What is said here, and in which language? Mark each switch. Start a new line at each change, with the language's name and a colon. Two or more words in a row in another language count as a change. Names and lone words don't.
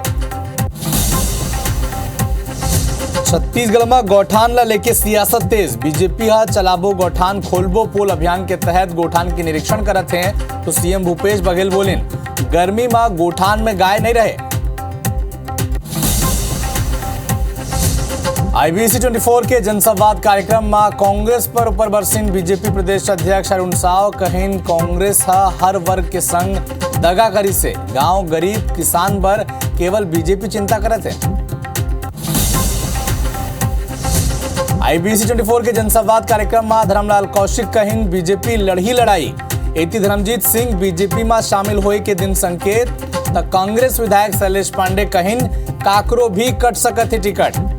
Chhattisgarhi: छत्तीसगढ़ में गौठान ला लेके सियासत तेज, बीजेपी हा चलाबो गौठान खोलबो पोल अभियान के तहत गोठान की निरीक्षण करत हैं तो सीएम भूपेश बघेल बोलिन गर्मी में गोठान में गाय नहीं रहे। IBC 24 के जनसंवाद कार्यक्रम में कांग्रेस पर ऊपर बरसिन बीजेपी प्रदेश अध्यक्ष अरुण साव, कहिन कांग्रेस हर वर्ग के संग दगा करी से गांव गरीब किसान पर केवल बीजेपी चिंता करत है। IBC 24 के जनसंवाद कार्यक्रम में धर्मलाल कौशिक कहिन बीजेपी लड़ी लड़ाई, एति धर्मजीत सिंह बीजेपी में शामिल होए के दिन संकेत, तो कांग्रेस विधायक शैलेश पांडे कहिन काकरो भी कट सकत है टिकट।